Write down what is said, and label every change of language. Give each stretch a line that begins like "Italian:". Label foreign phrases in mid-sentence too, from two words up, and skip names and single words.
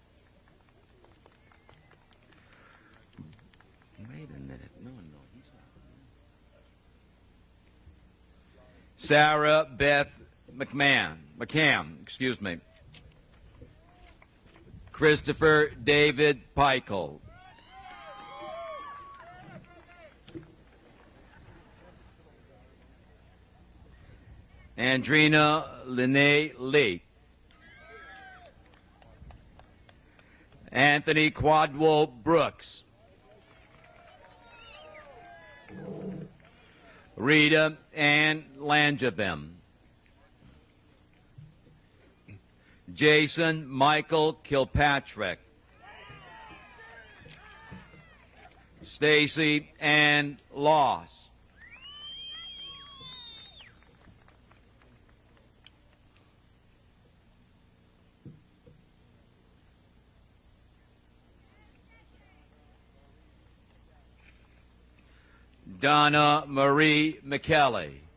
English: Wait a minute. No, he's not. Sarah Beth McCann, excuse me. Christopher David Peichel. Andrina Lene Lee. Anthony Quadwell Brooks. Rita Ann Langevin. Jason Michael Kilpatrick. Stacy Ann Loss. Donna Marie McKelly.